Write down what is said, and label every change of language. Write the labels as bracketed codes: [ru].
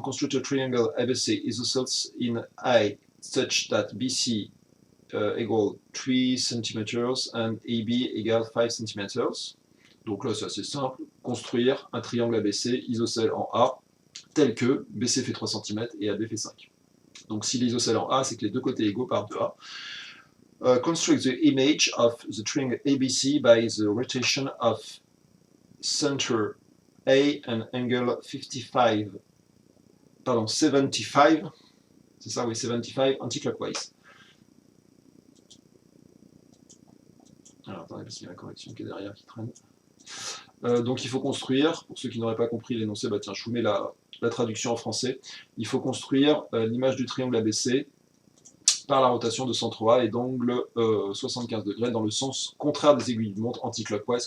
[en] Construct a triangle ABC isosceles in I such that BC égale 3 cm and AB égale 5 cm. [fr] Donc là, c'est assez simple. Construire un triangle ABC isocèle en A, tel que BC fait 3 cm et AB fait 5. Donc si l'isocèle en A, c'est que les deux côtés égaux par 2A. [en] Construct the image of the triangle ABC by the rotation of center A and angle 75. [fr] Pardon, 75. C'est ça, oui, 75 anti-clockwise. Alors attendez, parce qu'il y a la correction qui est derrière qui traîne. Donc il faut construire, pour ceux qui n'auraient pas compris l'énoncé, tiens, je vous mets la traduction en français. Il faut construire l'image du triangle ABC par la rotation de centre A et d'angle 75 degrés dans le sens contraire des aiguilles de montre, anti-clockwise.